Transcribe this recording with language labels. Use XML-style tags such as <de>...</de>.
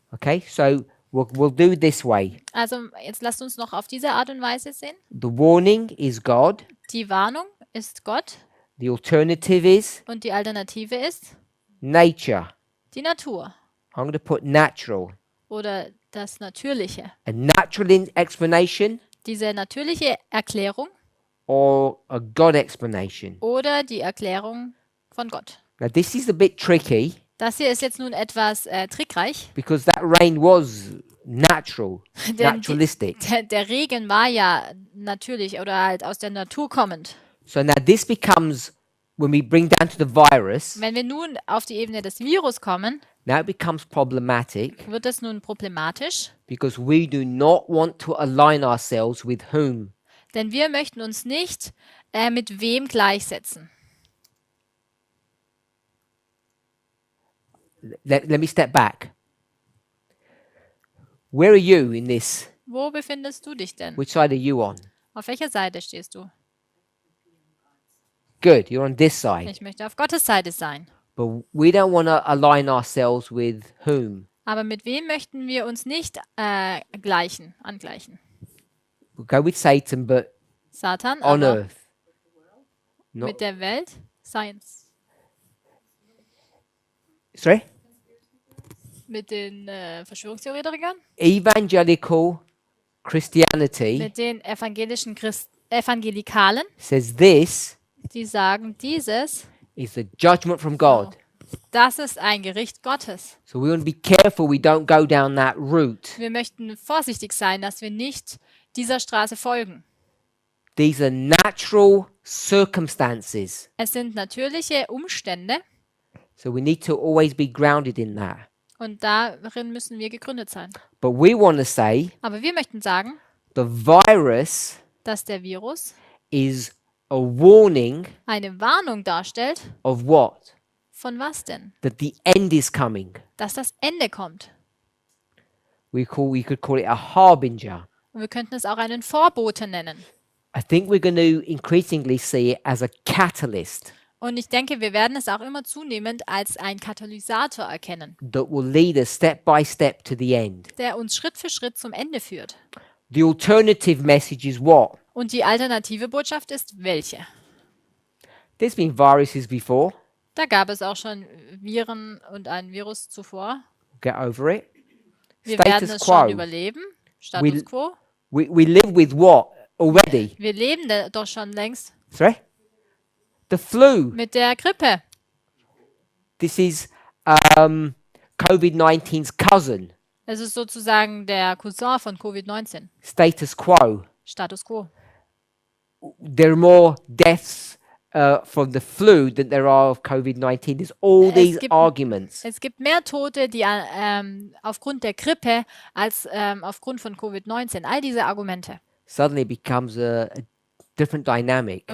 <en>Okay, so we'll do it this way.</en> <de>Also jetzt lasst uns noch auf diese Art und Weise sehen.</de> <en>The warning is God.</en> <de>Die Warnung ist Gott</de> <en>The alternative is</en> <de>und die Alternative ist</de> <en>nature.</en> <de>die Natur</de> <en>I'm going to put natural.</en> <de>oder das Natürliche.</de> <en>A natural explanation</en> <de>Diese natürliche Erklärung</de> <en>or a God explanation.</en> <de>oder die Erklärung von Gott.</de> <en>Now, this is a bit tricky</en> <de>Das hier ist jetzt nun etwas trickreich,</de> <en>because that rain was natural,</en> <de>denn die,</de> <en>naturalistic.</en> <de>der Regen war ja natürlich oder halt aus der Natur kommend.</de> <en>So now this becomes, when we bring down to the virus,</en> <de>Wenn wir nun auf die Ebene des Virus kommen,</de> <en>now it becomes problematic</en> <de>wird es nun problematisch,</de> <en>because we do not want to align ourselves with whom?</en> <de>denn wir möchten uns nicht mit wem gleichsetzen.</de> <en>Let me step back. Where are you in this?</en> <de>Wo befindest du dich denn?</de> <en>Which side are you on?</en> <de>Auf welcher Seite stehst du?</de> <en>Good, you're on this side.</en> <de>Ich möchte auf Gottes Seite sein.</de> <en>But we don't want to align ourselves with whom?</en> <de>Aber mit wem möchten wir uns nicht angleichen?</de> <en>We'll go with Satan, but</en> <de>Satan,</de> <en>on</en> <de>aber</de> <en>earth. Not,</en> <de>mit der Welt, Science.</de> <en>sorry?</en> <de>Mit den Verschwörungstheoretikern,</de> <en>Evangelical Christianity</en> <de>mit den Evangelikalen,</de> <en>says this</en> <de>die sagen, dieses,</de> <en>is the judgment from God.</en> <de>das ist ein Gericht Gottes.</de> <en>So we want to be careful we don't go down that route.</en> <de>Wir möchten vorsichtig sein, dass wir nicht dieser Straße folgen.</de> <en>These are natural circumstances.</en> <de>Es sind natürliche Umstände</de> <en>So we need to always be grounded in that.</en> <de>und darin müssen wir gegründet sein.</de> <en>But we want to say</en> <de>Aber wir möchten sagen,</de> <en>the virus</en> <de>dass der Virus</de> <en>is a warning</en> <de>eine Warnung darstellt.</de> <en>of what?</en> <de>Von was denn?</de> <en>That the end is coming.</en> <de>Dass das Ende kommt.</de> <en>We could call it a harbinger.</en> <de>Und wir könnten es auch einen Vorbote nennen.</de> <en>I think we're going to increasingly see it as a catalyst</en> <de>Und ich denke, wir werden es auch immer zunehmend als ein Katalysator erkennen,</de> <en>that will lead us step by step to the end.</en> <de>der uns Schritt für Schritt zum Ende führt.</de> <en>The alternative message is what?</en> <de>Und die alternative Botschaft ist welche?</de> <en>There's been viruses before.</en> <de>Da gab es auch schon Viren und ein Virus zuvor.</de> <en>Get over it.</en> <de>Wir werden</de> <en>Status</en> <de>es schon</de> <en>quo.</en> <de>überleben. Status quo.</de> <en>We live with what already?</en> <de>Wir leben doch schon längst</de> <en>Sorry? The flu.</en> <de>mit der Grippe.</de> <en>This is COVID-19's cousin.</en> <de>Es ist sozusagen der Cousin von Covid-19.</de> <en>Status quo.</en> <de>Status quo.</de> <en>There are more deaths from the flu than there are of COVID-19. There's all</en> <de>Es</de> <en>these</en> <de>gibt-</de> <en>arguments.</en> <de>Es gibt mehr Tote, die aufgrund der Grippe als aufgrund von Covid-19. All diese Argumente.</de> <en>Suddenly it becomes a different dynamic.</en>